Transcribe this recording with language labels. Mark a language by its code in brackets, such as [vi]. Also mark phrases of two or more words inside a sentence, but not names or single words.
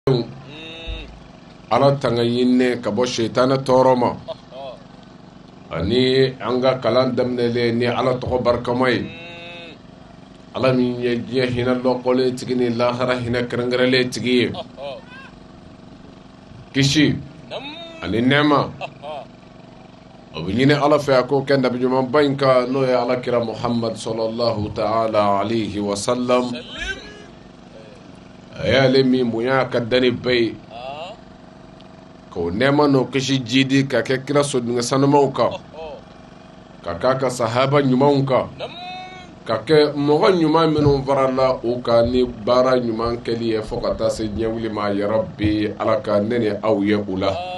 [bm] ala tanga yinne ka bɔ shaytana tɔɔrɔ ma ani an ka kalan daminɛlen ni ala tɔgɔ barikama ye ala min ye diɲɛ hinɛ lɔkɔlen tigi ni lahara hinɛ kɛrɛnkɛrɛnlen tigi ye kisi ani nɛɛma o bɛ ɲini ala fɛ a k'o kɛ nabi ɲumanba in kan n'o ye ala kira Muhammad [ar] صلى الله تعالى عليه وسلم [bm] a y'ale min bonya ka dani bɛɛ ye k'o nɛɛma n'o kisi jidi ka kɛ kira sodenw sanumaw kan ka k'a ka sahaba ɲumanw kan ka kɛ mɔgɔ ɲuman minnu farala u kan ni baara ɲuman kɛli ye fo ka taa se diɲɛ wuli ma [ar] يا رب [bm] ala ka ne ni aw ye u la